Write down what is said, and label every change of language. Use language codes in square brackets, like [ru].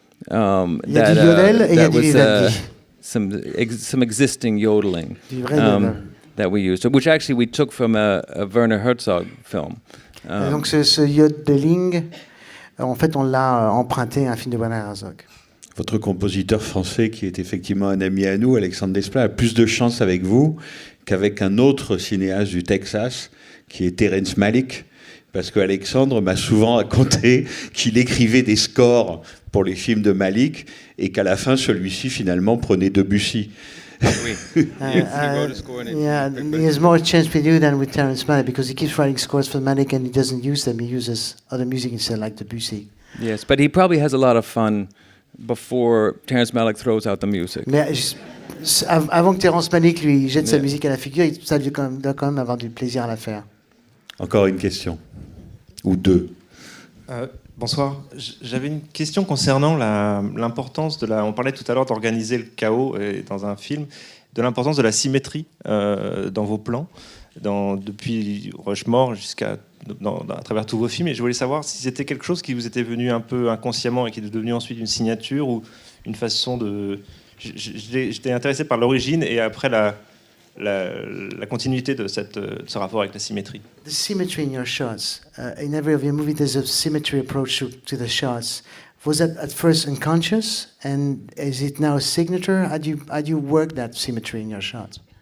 [fr] Il y a du yodel et il y a du Vivaldi. [en] Some existing yodeling [fr] Du vrai yodel. [en] that we used, which actually we took from a Werner Herzog film. [fr] Et donc ce yodeling, en fait, on l'a emprunté à un film de Werner Herzog. Votre compositeur français, qui est effectivement un ami à nous, Alexandre Desplat, a plus de chance avec vous qu'avec un autre cinéaste du Texas, qui est Terrence Malick, parce qu'Alexandre m'a souvent raconté qu'il écrivait des scores pour les films de Malick et qu'à la fin, celui-ci, finalement, prenait Debussy. Oui. [en] Yeah, he has more chance with you than with Terrence Malick because he keeps writing scores for Malick and he doesn't use them. He uses other music instead, like Debussy. Yes, but he probably has a lot of fun before Terrence Malick throws out the music. [fr] Mais avant que Terrence Malick lui jette sa musique à la figure, ça doit quand même avoir du plaisir à la faire. Encore une question. Ou deux. Bonsoir. J'avais une question concernant l'importance de on parlait tout à l'heure d'organiser le chaos dans un film, de l'importance de la symétrie dans vos plans, depuis Rushmore jusqu'à à travers tous vos films. Et je voulais savoir si c'était quelque chose qui vous était venu un peu inconsciemment et qui est devenu ensuite une signature ou une façon de... J'étais intéressé par l'origine et après la continuité de ce rapport avec la symétrie. [en] The symmetry in your shots. In every of your movies, there's a symmetry approach to the shots. Was that at first unconscious, and is it now a signature? How do you work that symmetry in your shots?